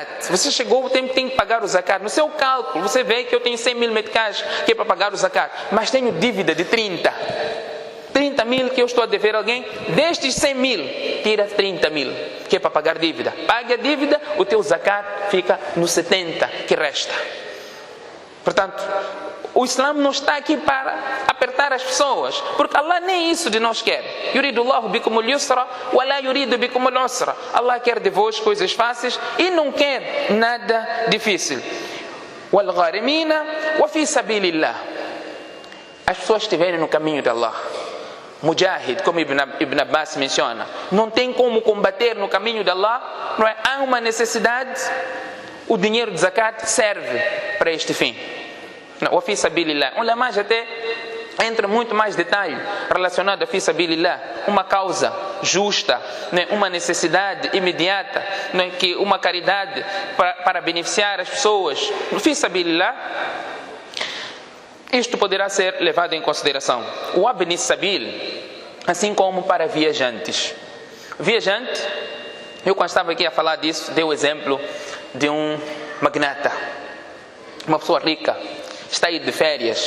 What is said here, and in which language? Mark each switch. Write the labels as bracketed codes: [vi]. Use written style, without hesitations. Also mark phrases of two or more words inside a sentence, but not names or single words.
[pt] Você chegou o tempo que tem que pagar o zakat. No seu cálculo, você vê que eu tenho 100 mil meticais que é para pagar o zakat, mas tenho dívida de 30 mil que eu estou a dever a alguém. Destes 100 mil, tira 30 mil que é para pagar dívida. Pague a dívida, o teu zakat fica no 70 que resta. Portanto, o Islã não está aqui para apertar as pessoas, porque Allah nem isso de nós quer. [ar] يريد الله بكم اليسر ولا يريد بكم العسر. [pt] Allah quer de vós coisas fáceis e não quer nada difícil. [ar] والغارمين وفي سبيل الله. [pt] As pessoas estiverem no caminho de Allah. Mujahid, como Ibn Abbas menciona, não tem como combater no caminho de Allah, não é? Há uma necessidade, o dinheiro de zakat serve para este fim. O [ar] في سبيل الله. [pt] Ulama até entra muito mais detalhe relacionado a [ar] في سبيل الله, [pt] uma causa justa, né? Uma necessidade imediata, né? Que uma caridade para beneficiar as pessoas. O [ar] في سبيل الله, [pt] isto poderá ser levado em consideração. O [ar] ابن السبيل, [pt] assim como para viajantes. Viajante, eu quando estava aqui a falar disso, dei o exemplo de um magnata, uma pessoa rica, está aí de férias.